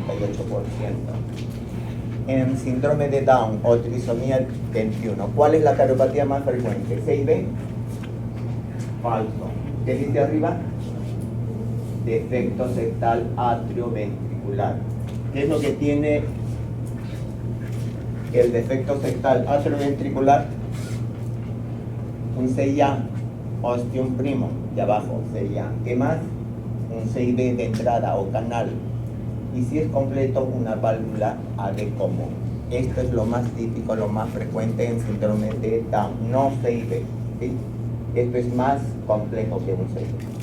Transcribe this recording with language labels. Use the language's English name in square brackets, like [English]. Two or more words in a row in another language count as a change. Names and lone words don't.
[Spanish] En síndrome de Down o trisomía 21, ¿cuál es la cardiopatía más frecuente? ¿CIB? Falso. ¿Qué dice arriba? Defecto septal atrioventricular. ¿Qué es lo que tiene el defecto septal atrioventricular? Un CIA, ostium primo, de abajo, CIA. ¿Qué más? Un CIB de entrada o canal, y si es completo, una válvula AD común. Esto es lo más típico, lo más frecuente en síndrome de Down, no CIB, ¿sí? Esto es más complejo que un CIB.